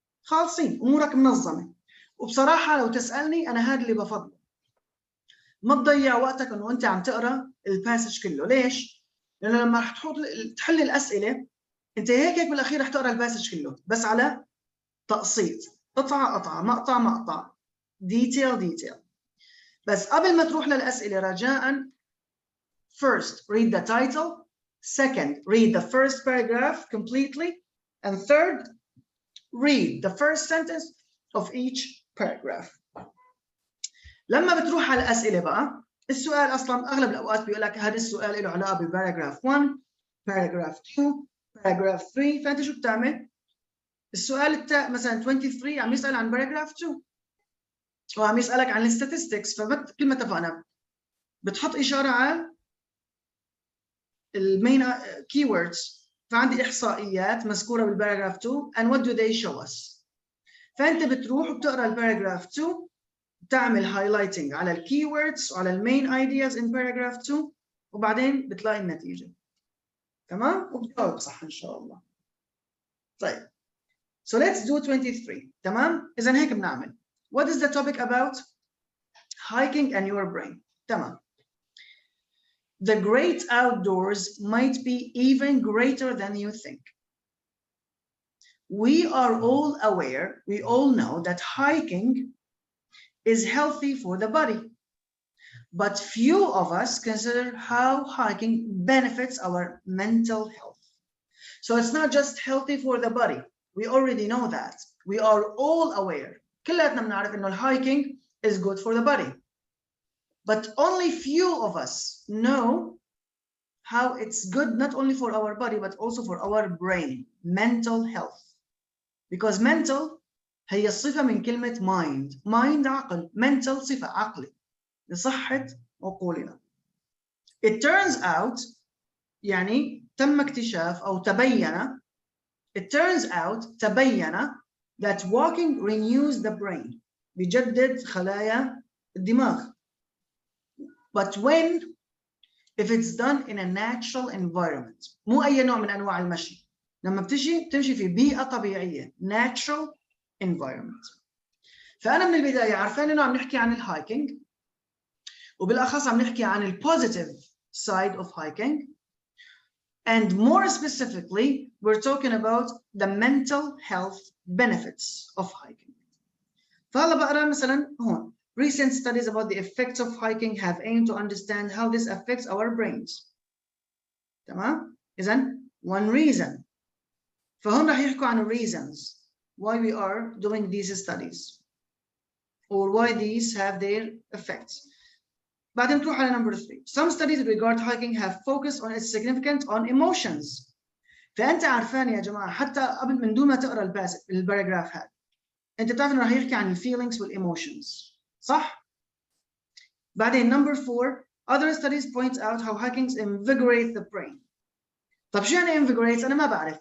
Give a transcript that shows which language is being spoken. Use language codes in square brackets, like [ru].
[ar] خالصين، أمورك منظمة. وبصراحة لو تسألني أنا هذا اللي بفضله. ما تضيع وقتك إنه أنت عم تقرأ الباسج كله. ليش؟ لأنه لما رح تحل الأسئلة أنت هيك بالأخير رح تقرأ الباسج كله، بس على تقسيط، قطعة قطعة، مقطع مقطع، detail. بس قبل ما تروح للأسئلة رجاءً، [en] first read the title, second read the first paragraph completely, and third read the first sentence of each paragraph. [ar] لما بتروح على الأسئلة بقى، السؤال أصلاً أغلب الأوقات بيقول لك هذا السؤال له علاقة بباراجراف 1، باراجراف 2، باراجراف 3. فأنت شو بتعمل؟ السؤال مثلا 23 عم يسأل عن باراجراف 2 وعم يسألك عن الستاتستكس، فكل ما اتفقنا بتحط إشارة على المين keywords. فعندي إحصائيات مذكورة بالباراجراف [en] 2 and what do they show us. [ar] فأنت بتروح وبتقرأ الباراجراف 2، بتعمل highlighting على الكيوردز وعلى المين [en] ideas in paragraph 2، [ar] وبعدين بتلاقي النتيجة. تمام؟ وبتجاوب صح إن شاء الله. طيب. [en] So let's do 23. [ar] تمام؟ إذا هيك بنعمل. [en] What is the topic about? Hiking and your brain. تمام. The great outdoors might be even greater than you think. We are all aware, we all know that hiking is healthy for the body. But few of us consider how hiking benefits our mental health. So it's not just healthy for the body. We already know that. We are all aware. [ar] كلنا بنعرف إنه [en] hiking is good for the body. But only few of us know how it's good not only for our body but also for our brain, mental health. Because mental [ar] هي صفة من كلمة mind. [en] Mind [ar] عقل. Mental صفة عقلي لصحة عقولنا. [en] It turns out [ar] يعني تم اكتشاف أو تبين. [en] It turns out تبين that walking renews the brain. [ar] بيجدد خلايا الدماغ. [en] But if it's done in a natural environment. [ar] مو أي نوع من أنواع المشي. لما بتمشي في بيئة طبيعية. [en] Natural environment. [ar] فأنا من البداية عارفين إنه عم نحكي عن الهايكينج. وبالأخص عم نحكي عن الpositive [en] side of hiking. And more specifically, we're talking about the mental health benefits of hiking. [ar] فهلا بقرا مثلا هون. [en] Recent studies about the effects of hiking have aimed to understand how this affects our brains. [ar] تمام؟ إذن [en] one reason. [ar] فهون رح يحكوا عن [en] reasons why we are doing these studies or why these have their effects. [ar] بعدين تروح على number 3. [en] Some studies regard hiking have focused on its significance on emotions. [ar] فأنت عارفان يا جماعة حتى قبل من دون ما تقرأ الباراجراف هذا أنت بتعرف إنه رح يحكي عن feelings والemotions. صح؟ بعدين number 4. [en] Other studies point out how hiking invigorates the brain. [ar] طب شو يعني invigorate؟ أنا ما بعرف.